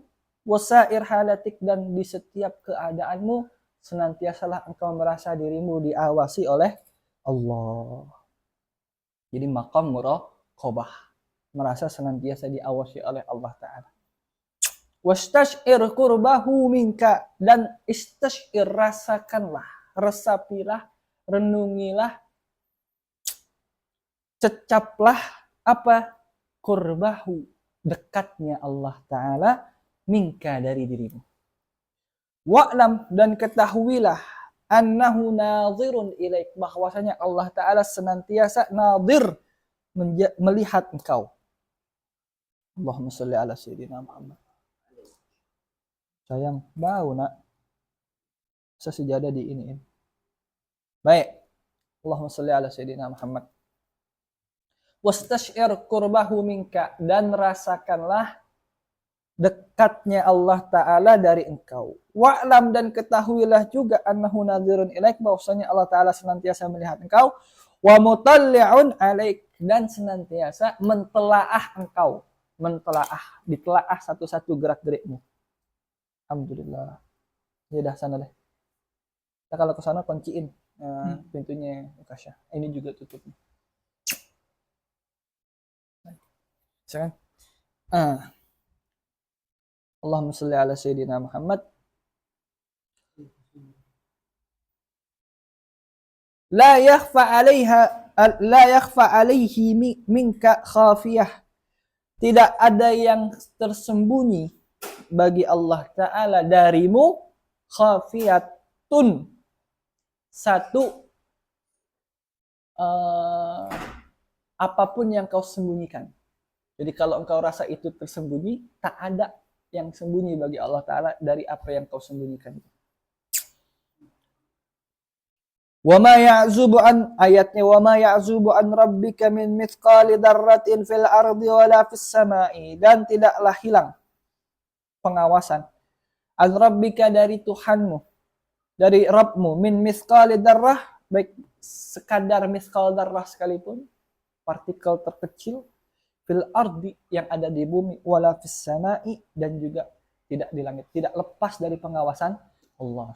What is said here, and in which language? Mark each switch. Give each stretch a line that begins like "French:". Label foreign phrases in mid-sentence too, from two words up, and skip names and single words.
Arabic: وسائر حالاتك,
Indonesian: dan di setiap keadaanmu senantiasalah engkau merasa dirimu diawasi oleh Allah. Jadi
Arabic: مقام مراقبة,
Indonesian: merasa senantiasa diawasi oleh Allah Ta'ala.
Arabic: واستشعر قربه منك,
Indonesian: dan istash'ir, rasakanlah, resapilah, renungilah, cecaplah apa? Qurbahu, dekatnya Allah Ta'ala, minka, dari dirimu. Wa'lam, dan ketahuilah,
Arabic: أنه ناظر إليك,
Indonesian: bahwasanya Allah Ta'ala senantiasa nadir, melihat engkau.
Arabic: اللهم صل على سيدنا محمد.
Indonesian: Sayang, bau nak. Sesejadah di ini. Baik.
Arabic: اللهم صل على سيدنا محمد. واستشعر قربه منك,
Indonesian: dan rasakanlah dekatnya Allah Ta'ala dari engkau. Wa'lam, dan ketahuilah juga
Arabic: أنه ناظر إليك,
Indonesian: bahwasanya Allah Ta'ala senantiasa melihat engkau.
Arabic: ومطلع عليك,
Indonesian: dan senantiasa mentelaah engkau. Mentelaah, ditelaah satu-satu gerak-gerikmu. Alhamdulillah. Ya dah, sana deh. Kita kalau ke sana kunciin pintunya Kasya. Ini juga tutup. Silakan.
Arabic: اللهم صل على سيدنا محمد. لا يخفى عليه منك خافية.
Indonesian: Tidak ada yang tersembunyi bagi Allah Ta'ala darimu, khafiyatun, satu apapun yang kau sembunyikan. Jadi kalau engkau rasa itu tersembunyi, tak ada yang sembunyi bagi Allah Ta'ala dari apa yang kau sembunyikan.
Arabic: وما يعزب عن, ayatnya وما يعزب عن ربك من مثقال ذرة في الأرض ولا في السماء,
Indonesian: dan tidaklah hilang pengawasan
Arabic: عن ربك,
Indonesian: dari Tuhanmu, dari Rabbmu,
Arabic: من مثقال ذرة,
Indonesian: baik sekadar
Arabic: مثقال ذرة
Indonesian: sekalipun, partikel terkecil,
Arabic: في الأرض,
Indonesian: yang ada di bumi,
Arabic: ولا في السماء,
Indonesian: dan juga tidak di langit, tidak lepas dari pengawasan Allah.